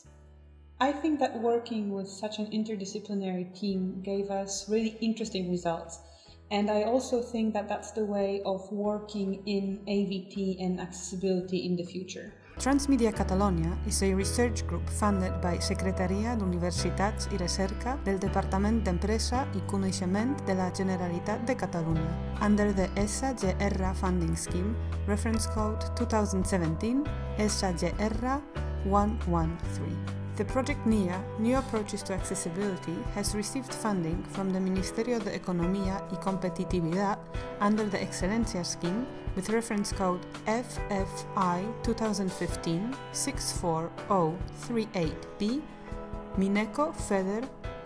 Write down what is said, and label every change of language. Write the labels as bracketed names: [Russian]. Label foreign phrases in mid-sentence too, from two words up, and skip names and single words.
[English] I think that working with such an interdisciplinary team gave us really interesting results, and I also think that that's the way of working in AVT and accessibility in the future. Transmedia Catalonia is a research group funded by Secretaria d'Universitats i Recerca del Departament d'Empresa i Coneixement de la Generalitat de Catalunya, under the SGR funding scheme, reference code 2017 SGR 113. The project NEA, New Approaches to Accessibility, has received funding from the Ministerio de Economía y Competitividad under the Excelencia scheme with reference code FFI 2015-64038B, Mineco FEDER UE.